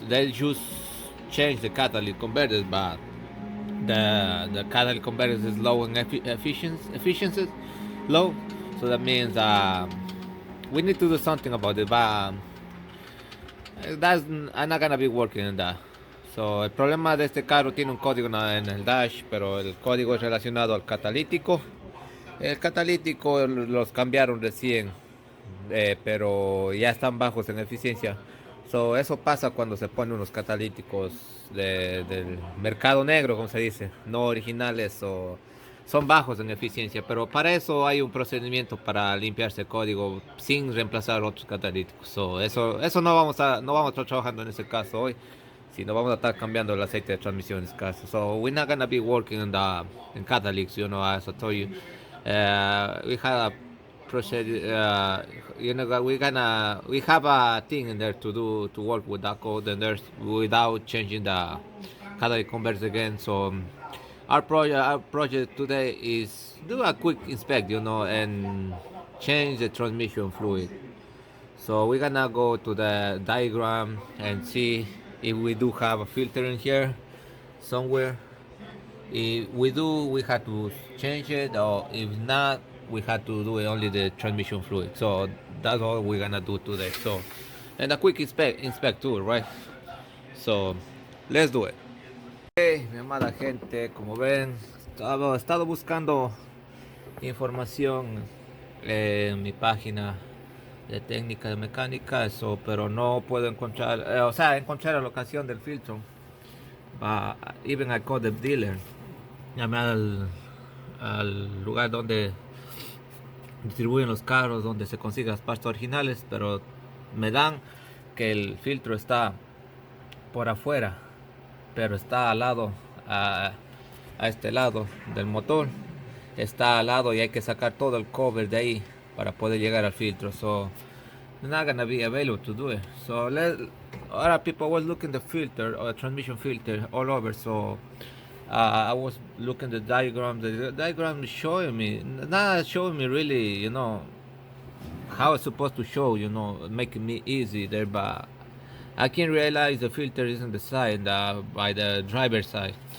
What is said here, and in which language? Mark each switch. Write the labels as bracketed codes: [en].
[en] They just change the catalytic converters, but the catalytic converters is low in efficiency low. So that means we need to do something about it, but I'm not gonna be working on that. [es] So, el problema de este carro tiene un código en el dash, pero el código es relacionado al catalítico. El catalítico los cambiaron recién, pero ya están bajos en eficiencia. So, eso pasa cuando se ponen unos catalíticos del mercado negro, como se dice, no originales o son bajos en eficiencia. Pero para eso hay un procedimiento para limpiarse el código sin reemplazar otros catalíticos. So, eso no vamos a estar trabajando en ese caso hoy. Sino vamos a estar cambiando el aceite de transmisión en este caso. [en] So we're not gonna be working on the in catalytics, as I told you. We had a procedure, we have a thing in there to work with that code and there's without changing the catalytic converters again. So our project today is do a quick inspect, and change the transmission fluid. So we're gonna go to the diagram and see if we do have a filter in here somewhere. If we do, we have to change it, or if not, we have to do only the transmission fluid. So that's all we're gonna do today. So, and a quick inspect too, right? So let's do it. [es] Hey, mi amada gente, como ven, he estado buscando información en mi página de técnica de mecánica, eso, pero no puedo encontrar, encontrar la locación del filtro. [en] Even I called the dealer, [es] llamé al lugar donde distribuyen los carros, donde se consiguen las partes originales, pero me dan que el filtro está por afuera, pero está al lado, a este lado del motor, está al lado y hay que sacar todo el cover de ahí para poder llegar al filtro. [en] So not gonna be available to do it. So other people was looking the filter or transmission filter all over. So I was looking the diagram. The diagram is showing me, not showing me really, how it's supposed to show, making me easy there, but I can realize the filter is on the side, by the driver's side.